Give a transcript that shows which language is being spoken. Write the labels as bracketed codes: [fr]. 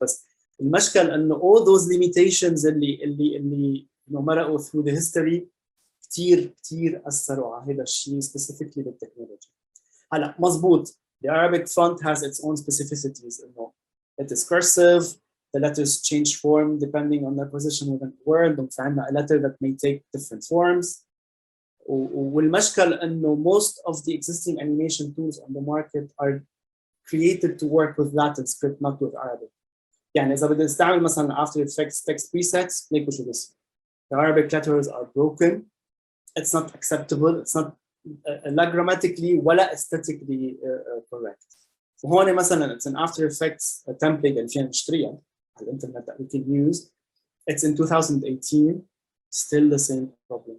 [ar] بس المشكل إنه [en] all those limitations [ar] اللي مرقوا [en] through the history [ar] كثير أثروا على هذا الشيء specifically بالتكنولوجيا. هلا مزبوط [en] the Arabic font has its own specificities. إنه it is cursive, the letters change form depending on their position within the word. فعندنا a letter that may take different forms. [ar] والمشكل إنه [en] most of the existing animation tools on the market are created to work with Latin script, not with Arabic. [ar] يعني إذا بدنا نستعمل مثلا After Effects text presets, نلاقوا شو بس. [en] The Arabic letters are broken. It's not acceptable. It's not grammatically ولا aesthetically correct. [ar] وهون مثلا [en] it's an After Effects template [ar] اللي فينا نشتريها على الإنترنت [en] that we can use. It's in 2018. Still the same problem.